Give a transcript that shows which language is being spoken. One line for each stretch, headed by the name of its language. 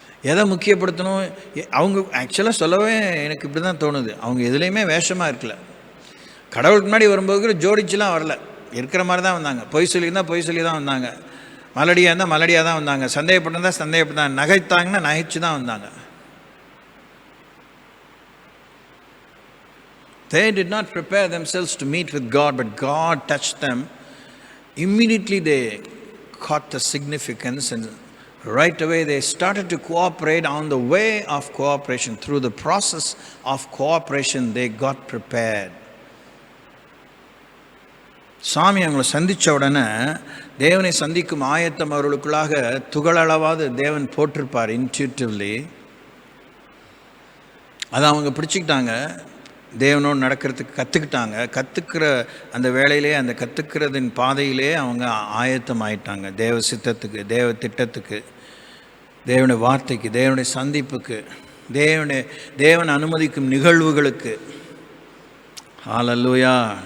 Tamil: எதை முக்கியப்படுத்தணும் அவங்க ஆக்சுவலாக சொல்லவே எனக்கு இப்படி தான் தோணுது. அவங்க எதுலேயுமே வேஷமாக இருக்கல. கடவுளுக்கு முன்னாடி வரும்போது ஜோடிச்சுலாம் வரல, இருக்கிற மாதிரி தான் வந்தாங்க. பொய் சொல்லியிருந்தால் பொய் சொல்லி தான் வந்தாங்க, மலடியாக இருந்தால் மலடியாக தான் வந்தாங்க, சந்தேகப்பட்டிருந்தால் சந்தேகப்பட்டாங்க, நகைத்தாங்கன்னா நகைச்சு தான் வந்தாங்க.
English: They did not prepare themselves to meet with God, but God touched them. Immediately they caught the significance, and right away they started to cooperate. On the way of cooperation, through the process of cooperation, they got prepared.
Tamil: சாமி அவங்களை சந்தித்த உடனே தேவனை சந்திக்கும் ஆயத்தம் அவர்களுக்குள்ளாக துகளளவாவது தேவன் போட்டிருப்பார் இன்ட்யூட்டிவ்லி. அதை அவங்க பிடிச்சிக்கிட்டாங்க, தேவனோடு நடக்கிறதுக்கு கற்றுக்கிட்டாங்க. கற்றுக்கிற அந்த வேலையிலே, அந்த கற்றுக்கிறதின் பாதையிலே அவங்க ஆயத்தம் ஆயிட்டாங்க தேவ சித்தத்துக்கு, தேவ திட்டத்துக்கு, தேவனுடைய வார்த்தைக்கு, தேவனுடைய சந்திப்புக்கு, தேவன் அனுமதிக்கும் நிகழ்வுகளுக்கு. ஹல்லேலூயா.